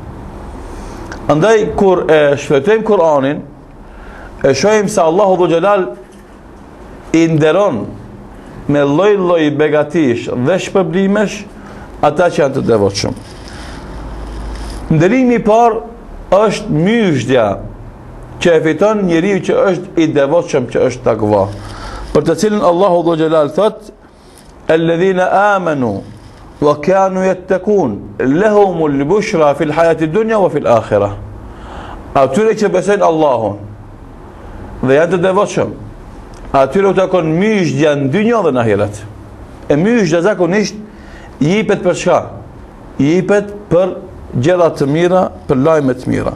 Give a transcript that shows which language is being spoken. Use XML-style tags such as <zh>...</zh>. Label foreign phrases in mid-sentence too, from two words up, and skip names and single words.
<sq>Andaj kur e shfletojmë Kur'anin, e shohim se Allahu</sq> <ar>ذو الجلال</ar> <sq>i nderon me lloj-lloj begatish dhe shpërblimesh ata që janë të devotshëm. Nderimi i parë është myshdja që e fiton njeriu që është i devotshëm, që është takva, për të cilën Allahu</sq> <ar>ذو الجلال</ar> <sq>thot:</sq> <ar>"الذين آمنوا وكانوا يتقون لهم البشرى في الحياة الدنيا وفي الآخرة."</ar> <sq>Atyre që besojnë Allahun dhe janë të devotshëm, atyre u takon myshdja në dynjë dhe në ahiret. E myshdja zakonisht jepet për çka? Jepet për gjëra të mira, për lajme të mira.</sq>